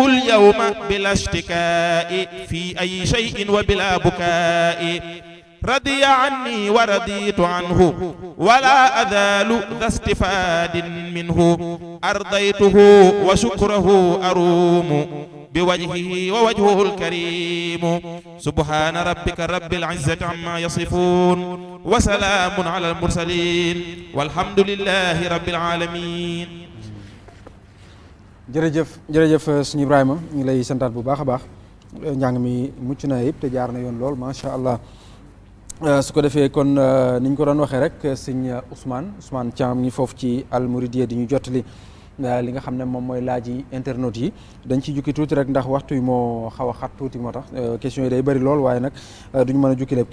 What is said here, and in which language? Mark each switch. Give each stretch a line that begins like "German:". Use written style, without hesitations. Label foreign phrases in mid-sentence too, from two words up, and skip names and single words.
Arabic: اليوم بلا اشتكاء في أي شيء وبلا بكاء رضي عني ورضيت عنه ولا أزال ذا استفاد منه أرضيته وشكره أروم بوجهه ووجهه الكريم سبحان ربك رب العزة عما يصفون وسلام على المرسلين والحمد لله رب العالمين
Wolof: jërëjëf suñu Ibrahima ñu ngi lay santaat bu baax a baax njàng mi mucc na yëpp te jaar na yoon lool
Arabic: ما شاء الله
Wolof: su ko defee kon ni ñu ko doon waxee rek sëñ Ousmane Thiam ngi foofu ci Al Mouridiyyah di ñu jottali li nga xam ne moom mooy laaj yi internautes yi dañ ciy jukki tuuti rek ndax waxtu yi moo xaw a xat tuuti moo tax questions yi day bëri lool waaye nag duñ mën a jukki lépp